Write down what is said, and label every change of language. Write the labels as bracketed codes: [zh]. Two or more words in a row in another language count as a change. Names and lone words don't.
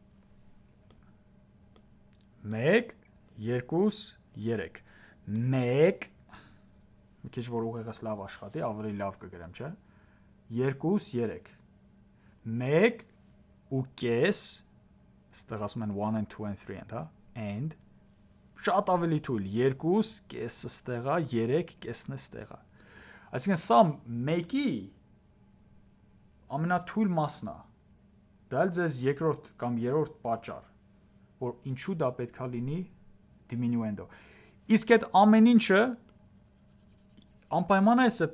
[hy] 1 2 3 1 մի քիչ որ ուղեղս լավ աշխատի, ավելի լավ կգրեմ, չէ՞։ 2 3 1 ու կես, այստեղ ասում են 1 and 2 and 3 հա, and շատ ավելի թույլ 2 կեսը ստեղ է, 3 կեսն է ստեղ է։ Այսինքն սա 1-ի ամենաթույլ մասն է։ Դա էլ ձեզ երկրորդ կամ երրորդ պատճառ, որ ինչու դա պետքա լինի diminuendo։ Իսկ այդ ամեն ինչը անպայման է այդ